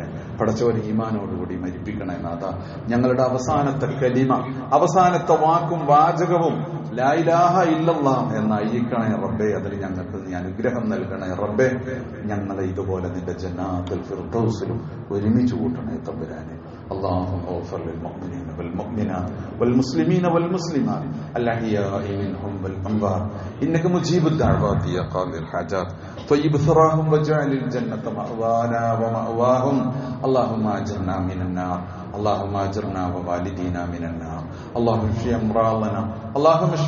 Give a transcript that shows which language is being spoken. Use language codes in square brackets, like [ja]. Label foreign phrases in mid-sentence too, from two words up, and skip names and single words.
[ml] പടച്ചവൻ ഈമാനോടുകൂടി മരിപ്പിക്കണേ നാഥ. ഞങ്ങളുടെ അവസാനത്തെ കലിമ, അവസാനത്തെ വാക്കും വാചകവും [ar] لا إله إلا الله [ml] എന്നായിരിക്കണേ റബ്ബേ. അതിൽ ഞങ്ങൾക്ക് നീ അനുഗ്രഹം നൽകണേ റബ്ബേ. ഞങ്ങളെ ഇതുപോലെ നിന്റെ ജന്നാത്തുൽ ഫിർദൗസിലും ഒരുമിച്ച് കൂട്ടണേ തമ്പുരാനെ. [ar] اللهم اغفر للمؤمنين والمؤمنات والمسلمين والمسلمات الأحياء منهم والأموات إنك مجيب الدعوات يا قاضي الحاجات طيب ثراهم واجعل الجنة مأوانا ومأواهم اللهم أجرنا من النار اللهم أجرنا ووالدينا من النار اللهم اشف أمراضنا اللهم اشف